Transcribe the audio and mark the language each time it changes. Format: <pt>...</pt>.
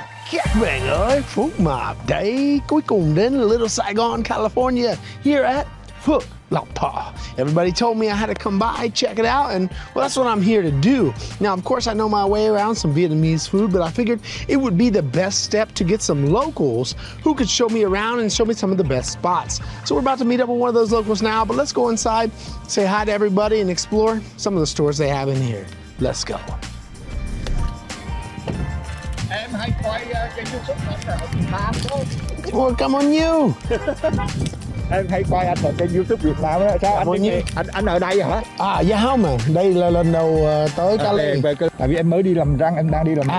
<vi>Các bạn ơi, phút mập day cuối cùng đến Little Saigon, California,</vi> <en>here at</en> <vi>Phước Lộc Thọ.</vi> <en>Everybody told me I had to come by, check it out, and well, that's what I'm here to do. Now, of course, I know my way around some Vietnamese food, but I figured it would be the best step to get some locals who could show me around and show me some of the best spots. So we're about to meet up with one of those locals now, but let's go inside, say hi to everybody, and explore some of the stores they have in here. Let's go.</en> <vi>Em hay quay kênh YouTube ở Việt Nam thôi.</vi> <en>Well, come on you.</en> <vi>Em hay quay anh ở kênh YouTube Việt Nam á. Sao anh ở đây hả? À dạ không mà, đây là lần đầu tới Cali. Tại vì em mới đi làm răng, em đang đi làm răng.</vi>